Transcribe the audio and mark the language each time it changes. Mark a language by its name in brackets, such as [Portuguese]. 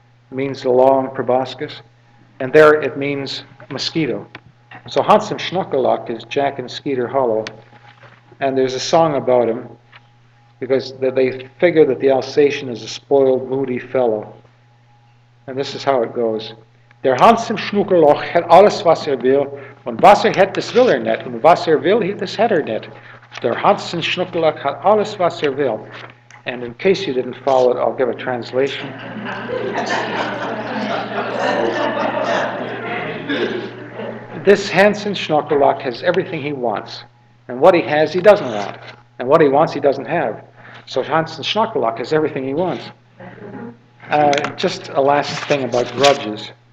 [English] It means the long proboscis. And there it means mosquito. So Hans im Schnuckelloch is Jack in Skeeter Hollow. And there's a song about him because they figure that the Alsatian is a spoiled, moody fellow. And this is how it goes. [German] Der Hans im Schnuckelloch hat alles, was will, und was hat, das will nicht, und was will, das hat nicht. Der Hans im Schnuckelloch hat alles, was will. [English] And in case you didn't follow it, I'll give a translation. This Hans im Schnuckelloch has everything he wants, and what he has, he doesn't want, and what he wants, he doesn't have. So Hans im Schnuckelloch has everything he wants. Just a last thing about grudges.